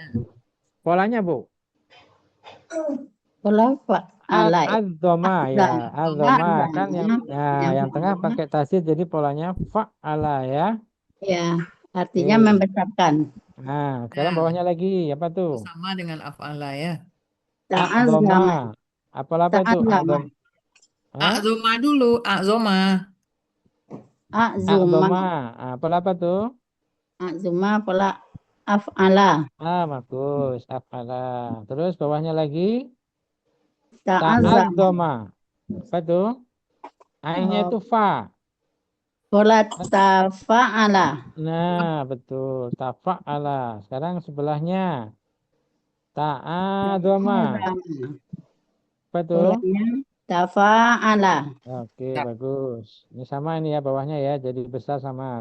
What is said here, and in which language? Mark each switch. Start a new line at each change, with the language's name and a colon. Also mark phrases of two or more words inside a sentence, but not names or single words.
Indonesian: Polanya, Bu. Pola fa'ala. Adzoma ya. Adzoma kan yang tengah pakai tasjid jadi polanya fa'ala ya. Ya, artinya membesarkan. Nah, sekarang bawahnya lagi apa tuh? Sama dengan af'ala ya. Adzoma. Apa itu? Azoma dulu, azoma. Azuma. Apa tuh? Azuma pola af'ala. Bagus. Af'ala. Terus bawahnya lagi Ta'azzama. Apa tuh? Ainnya itu fa. Pola tafa'ala. Nah, betul. Tafa'ala. Sekarang sebelahnya ta'adzama. Apa tuh? Tafa'ala. Oke, bagus. Ini sama ini ya bawahnya ya, jadi besar sama.